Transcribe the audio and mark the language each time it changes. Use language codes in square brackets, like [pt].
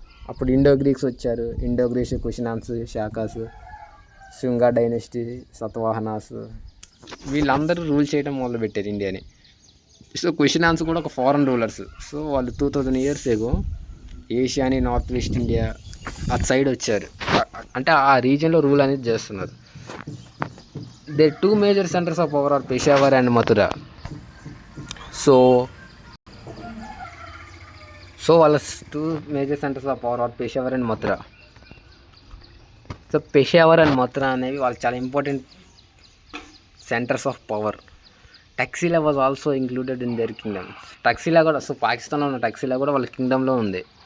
[te] అప్పుడు Indo Greeks వచ్చారు, Indo Greeks, కుషనాన్స్, శాకాస్, శుంగా dynasty, సత్వాహనాస్, వీళ్ళందరూ రూల్ చేయడం మొదలుపెట్టారు ఇండియాని. సో కుషనాన్స్ కూడా ఒక ఫారెన్ రూలర్స్. సో వాళ్ళు [en] 2000 years ago [te] ఏషియాని, నార్త్ వెస్ట్ ఇండియా అటు సైడ్ వచ్చారు, అంటే ఆ రీజియన్లో రూల్ అనేది చేస్తున్నారు. [en] They 2 major centers of power are Peshawar and Mathura. [te] So వాళ్ళ [en] 2 major centers of power are Peshawar and Mathura. [te] So Peshawar and Mathura అనేవి వాళ్ళకి చాలా important centres of power. [en] Taxila was also included in their kingdom. [te] టక్సిలా కూడా, సో పాకిస్తాన్లో ఉన్న టక్సిలా కూడా వాళ్ళ కింగ్డమ్లో ఉంది.